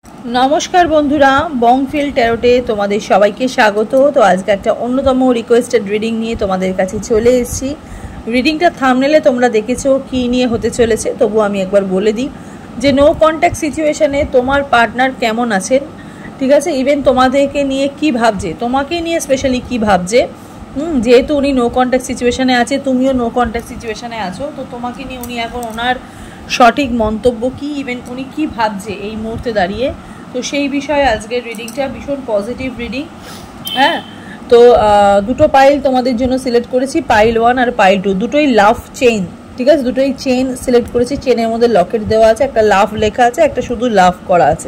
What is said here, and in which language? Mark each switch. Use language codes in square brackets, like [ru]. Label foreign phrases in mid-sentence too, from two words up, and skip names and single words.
[bn] নমস্কার বন্ধুরা বংফিল ট্যারোতে তুমহারে সবাইকে স্বাগত। তো আজ কে এক অন্যতম [en] requested reading [bn] নিয়ে তুমহারে কাছে চলে এসেছি। রিডিংটা থামনেলে তোমরা দেখেছো কি নিয়ে হতে চলেছে, তবু আমি একবার বলে দিই যে [en] no contact situatione [bn] তোমার পার্টনার কেমন আছেন, ঠিক আছে। ইভেন তোমাদেরকে নিয়ে কি ভাবছে, তোমাকে নিয়ে স্পেশালি কি ভাবছে, যেহেতু উনি [en] no contact situatione [bn] আছে, তুমিও [en] no contact situatione [bn] আছো, তো তোমাকে নিয়ে উনি এখন ওনার সঠিক মন্তব্য কি, ইভেন উনি কি ভাবছে এই মুহূর্তে দাঁড়িয়ে। तो সেই বিষয়ে আজকের রিডিংটা ভীষণ পজিটিভ রিডিং। হ্যাঁ, তো দুটো পাইল তোমাদের জন্য সিলেক্ট করেছি, পাইল 1 আর পাইল 2, দুটোই [en] love chain, [bn] ঠিক আছে। দুটোই চেইন সিলেক্ট করেছি, চেনের মধ্যে লকেট দেওয়া আছে, একটা লাভ লেখা আছে, একটা শুধু লাভ করা আছে।